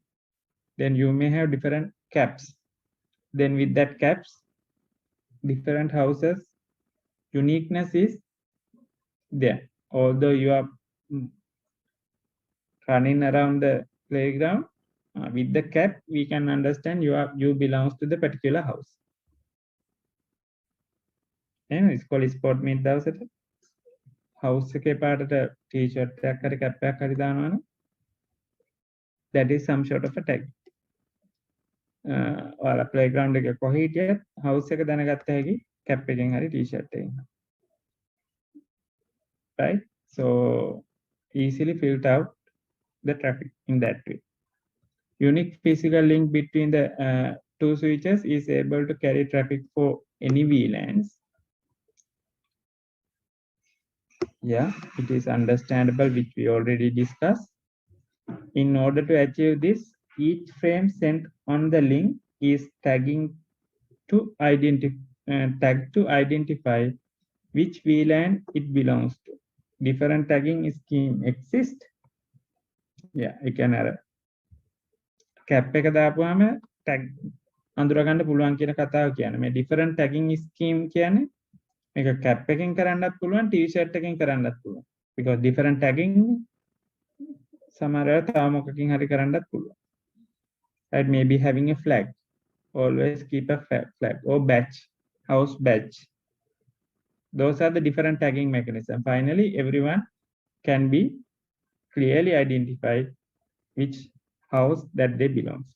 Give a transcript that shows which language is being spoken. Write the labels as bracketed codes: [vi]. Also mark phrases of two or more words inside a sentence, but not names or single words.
[en] Then you may have different caps. Then with that caps, different houses, uniqueness is there. Although you are running around the playground, with the cap, we can understand you belongs to the particular house. And it's called sport meet [si] දවසට house එකේ පාටට t-shirt එකක් හරි cap එකක් හරි දානවා නම් [en] that is some sort of a tag. [si] ඔයාලා playground එකේ කොහේ හිටියත් house එක දැනගත්ත හැකි cap එකෙන් හරි t-shirt එකෙන්. [en] Right? So easily filter out the traffic in that way. Unique physical link between the two switches is able to carry traffic for any VLANs. Yeah, it is understandable, which we already discussed. In order to achieve this, each frame sent on the link is tagging to identify which VLAN it belongs to. Different tagging scheme exist. Yeah, I can error. [si] Cap එක දාපුවාම tag අඳුර ගන්න පුළුවන් කියන කතාව කියන්නේ. මේ [en] different tagging scheme [si] කියන්නේ මේක cap එකකින් කරන්නත් පුළුවන් t-shirt එකකින් කරන්නත් පුළුවන්. [en] Because different tagging [si] සමහර වෙලාවට තව මොකකින් හරි කරන්නත් පුළුවන්. [en] Right, maybe having a flag. Always keep a flag or badge, house badge. Those are the different tagging mechanisms. Finally, everyone can be clearly identified which house that they belong to.